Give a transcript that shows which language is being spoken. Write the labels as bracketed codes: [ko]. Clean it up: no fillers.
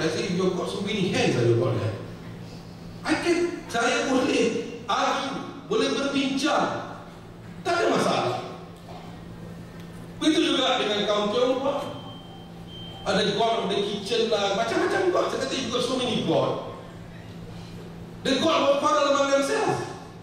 [en] I say, you've got so many hands, [ms] saya buat [en] that. [ms] Saya boleh argue, boleh berbincang, tak ada masalah. Begitu juga dengan kaum Tionghoa. Ada [en] God of the kitchen [ms] lah, macam-macam God. Saya kata, [en] you've got so many God. The God will quarrel among themselves.